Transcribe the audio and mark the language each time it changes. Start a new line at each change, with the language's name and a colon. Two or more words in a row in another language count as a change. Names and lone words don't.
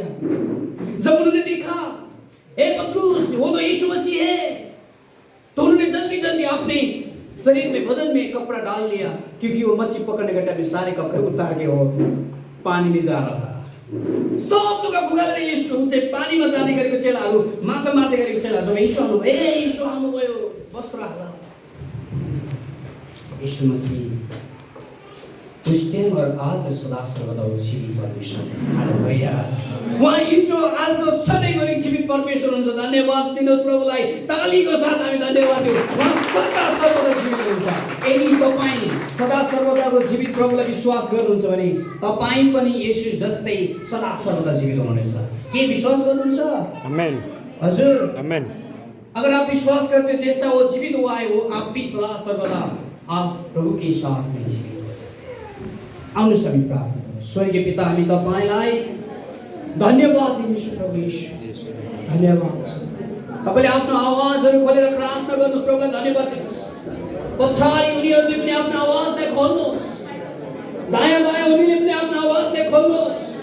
Hindi: जब उन्होंने देखा ए पतरुस वो तो यीशु मसीह है, तो उन्होंने जल्दी जल्दी अपने शरीर में बदन में कपड़ा डाल लिया, क्योंकि वो मछली पकड़ने के टाइम में सारे कपड़े उतार के वो पानी में जा रहा था। सब लोग पुकार रहे यीशु उनसे पानी में जाने
Nepali: गरेको चेलाहरू माछा मार्दै गरेको चेलाहरू यीशु आउनुभयो, ए यीशु आउनुभयो वस्त्र हाल।
Hindi: यीशु मसीह उस टाइम और आज सदा सर्वदा जीवित परमेश्वर हालेलुया।
Nepali: उहाँ हिजो आज सधैँभरि जीवित परमेश्वर हुनुहुन्छ। धन्यवाद दिनुहोस् प्रभुलाई, तालीको साथ हामी धन्यवाद दिउँ। उहाँ सदा सर्वदा जीवित हुनुहुन्छ। यदि तपाईँ सदा सर्वदाको जीवित प्रभुलाई विश्वास गर्नुहुन्छ भने तपाईँ पनि येशू जस्तै सदा सर्वदा जीवित हुनुहुनेछ। के विश्वास गर्नुहुन्छ? आमेन। हजुर आमेन।
Hindi: अगर आप विश्वास करते हो जैसा वो जीवित हुआ है, वो आप भी सदा सर्वदा आप प्रभु के साथ में जीवित।
Nepali: आउनु सबै प्रार्थना। स्वर्गीय पिता, हामी तपाईलाई धन्यवाद दिन्छौँ प्रभु येशू, धन्यवाद छ। तपाईले आफ्नो आवाजहरू खोलेर प्रार्थना गर्नुहोस्, प्रभुलाई धन्यवाद दिनुहोस्। पछाडि उनीहरूले पनि आफ्नो आवाजलाई खोल्नुहोस्, दायाँ बायाँ उनीहरूले पनि आफ्नो आवाजलाई खोल्नुहोस्।